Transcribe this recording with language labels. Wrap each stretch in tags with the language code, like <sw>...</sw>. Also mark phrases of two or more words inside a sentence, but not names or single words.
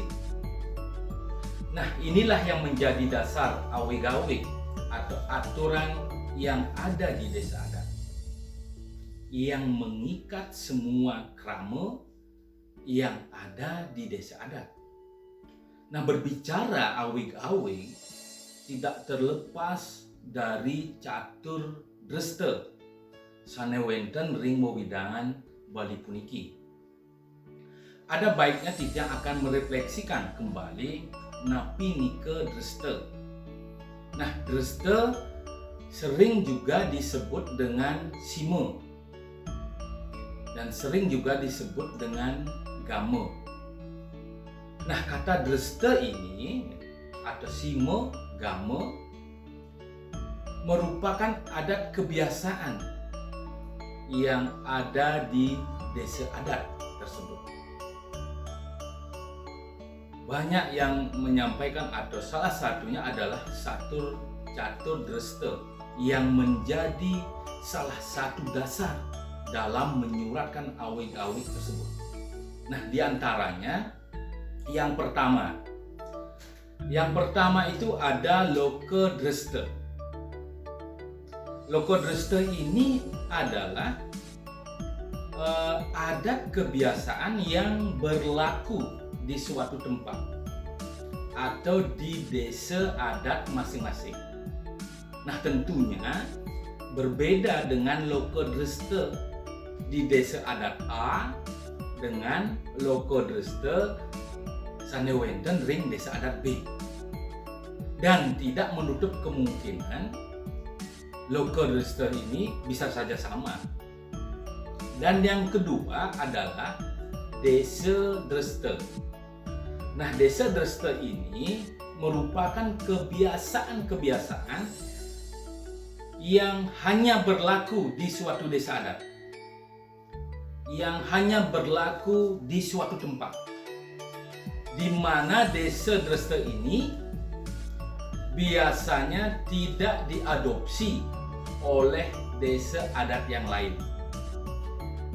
<id>Nah, inilah yang menjadi dasar awig-awig atau aturan yang ada di desa adat, yang mengikat semua krama yang ada di desa adat. Nah, berbicara awig-awig tidak terlepas dari catur dreste</id> <ban>sanewenten ring wewidangan Bali puniki.</ban> <id>Ada baiknya Titiang akan merefleksikan kembali</id> <ban>napi nike</ban> <id>dreste. Nah, dreste sering juga disebut dengan sime dan sering juga disebut dengan game. Nah, kata dreste ini atau sime, game merupakan adat kebiasaan yang ada di desa adat tersebut. Banyak yang menyampaikan atau salah satunya adalah catur dreste yang menjadi salah satu dasar dalam menyuratkan awig-awig tersebut. Nah, diantaranya yang pertama itu ada loke dreste. Loke dreste ini adalah adat kebiasaan yang berlaku di suatu tempat atau di desa adat masing-masing. Nah, tentunya berbeda dengan loke dreste di desa adat A dengan loke dreste</id> <ban>sanewenten ring</ban> <id>desa adat B, dan tidak menutup kemungkinan loke dreste ini bisa saja sama. Dan yang kedua adalah desa dreste. Nah, desa dreste ini merupakan kebiasaan-kebiasaan yang hanya berlaku di suatu desa adat, yang hanya berlaku di suatu tempat, di mana desa dreste ini biasanya tidak diadopsi oleh desa adat yang lain.</id>